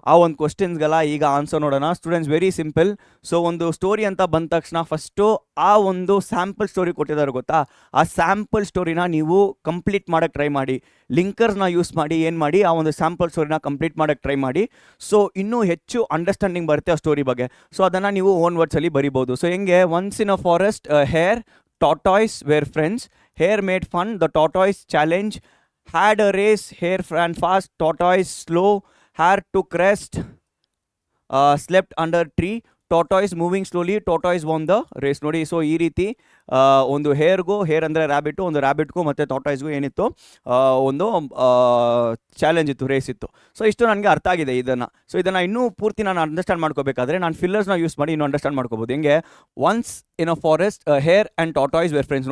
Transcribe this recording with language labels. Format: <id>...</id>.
<kn>ಆ ಒಂದು ಕ್ವಶನ್ಸ್ಗೆಲ್ಲ ಈಗ ಆನ್ಸರ್ ನೋಡೋಣ. Students,</kn> <en>Very simple.</en> <kn>ಸೊ ಒಂದು ಸ್ಟೋರಿ ಅಂತ ಬಂದ ತಕ್ಷಣ ಫಸ್ಟು ಆ ಒಂದು ಸ್ಯಾಂಪಲ್ ಸ್ಟೋರಿ ಕೊಟ್ಟಿದ್ದಾರೆ ಗೊತ್ತಾ, ಆ ಸ್ಯಾಂಪಲ್ ಸ್ಟೋರಿನ ನೀವು ಕಂಪ್ಲೀಟ್ ಮಾಡೋಕ್ಕೆ ಟ್ರೈ ಮಾಡಿ. ಲಿಂಕರ್ಸ್ನ ಯೂಸ್ ಮಾಡಿ ಏನು ಮಾಡಿ ಆ ಒಂದು ಸ್ಯಾಂಪಲ್ ಸ್ಟೋರಿನ ಕಂಪ್ಲೀಟ್ ಮಾಡೋಕ್ಕೆ ಟ್ರೈ ಮಾಡಿ. ಸೊ ಇನ್ನೂ ಹೆಚ್ಚು ಅಂಡರ್ಸ್ಟ್ಯಾಂಡಿಂಗ್ ಬರುತ್ತೆ ಆ ಸ್ಟೋರಿ ಬಗ್ಗೆ. ಸೊ ಅದನ್ನು ನೀವು ಓನ್ ವರ್ಡ್ಸಲ್ಲಿ ಬರಿಬೋದು.</kn> <en>so</en> <kn>ಹೆಂಗೆ,</kn> <en>Once in a forest hare tortoise were friends, hare made fun, the tortoise challenge, had a race, hare ran fast, tortoise slow, hare took rest, slept under tree, tortoise moving slowly, tortoise won the race.</en> <kn>ನೋಡಿ, so ಈ ರೀತಿ ಒಂದು hair ಅಂದರೆ ರ್ಯಾಬಿಟು, ಒಂದು ರ್ಯಾಬಿಟ್ಗೂ ಮತ್ತು ಟಾಟಾಯ್ಸ್ಗೂ ಏನಿತ್ತು, ಒಂದು challenge ಇತ್ತು, ರೇಸ್ ಇತ್ತು. ಸೊ ಇಷ್ಟು ನನಗೆ ಅರ್ಥ ಆಗಿದೆ ಇದನ್ನು. ಸೊ ಇದನ್ನು ಇನ್ನೂ ಪೂರ್ತಿ ನಾನು ಅಂಡರ್ಸ್ಟ್ಯಾಂಡ್ ಮಾಡ್ಕೋಬೇಕಾದ್ರೆ ನಾನು ಫಿಲ್ಲರ್ಸ್ನ ಯೂಸ್ ಮಾಡಿ ಇನ್ನೂ ಅಂಡರ್ಸ್ಟ್ಯಾಂಡ್ ಮಾಡ್ಕೋಬೋದು. ಹೆಂಗೆ,</kn> <en>Once in a forest hare and tortoise were friends.</en>